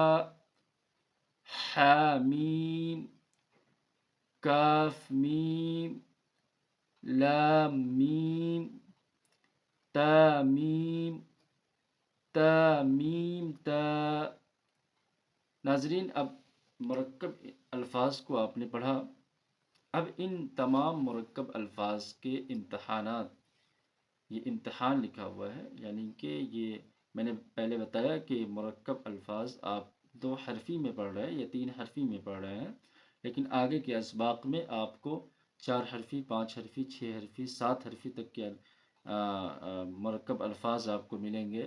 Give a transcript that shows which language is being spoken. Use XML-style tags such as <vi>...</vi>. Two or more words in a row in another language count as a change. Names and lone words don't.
<ur>حامیم کاف میم لام میم تا میم تا میم تا۔ ناظرین اب مرکب الفاظ کو آپ نے پڑھا، اب ان تمام مرکب الفاظ کے امتحانات، یہ امتحان لکھا ہوا ہے، یعنی کہ یہ میں نے پہلے بتایا کہ مرکب الفاظ آپ 2 حرفی میں پڑھ رہے ہیں یا 3 حرفی میں پڑھ رہے ہیں، لیکن آگے کے اسباق میں آپ کو 4 حرفی، 5 حرفی، 6 حرفی، 7 حرفی تک کے مرکب الفاظ آپ کو ملیں گے۔</ur>